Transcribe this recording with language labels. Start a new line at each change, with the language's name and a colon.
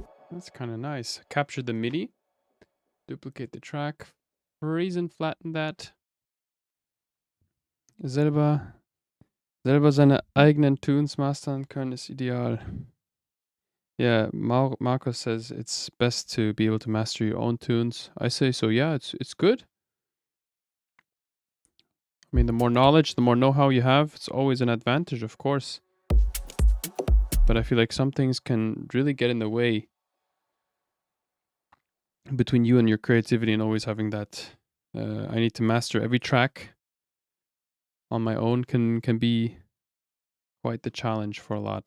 English: That's kind of nice. Capture the MIDI, duplicate the track, freeze and flatten that.
German: Selber seine eigenen Tunes mastern können ist ideal.
English: Yeah, Marco says it's best to be able to master your own tunes. I say so. Yeah, it's good. I mean, the more knowledge, the more know-how you have, it's always an advantage, of course. But I feel like some things can really get in the way between you and your creativity, and always having that I need to master every track on my own can be quite the challenge for a lot.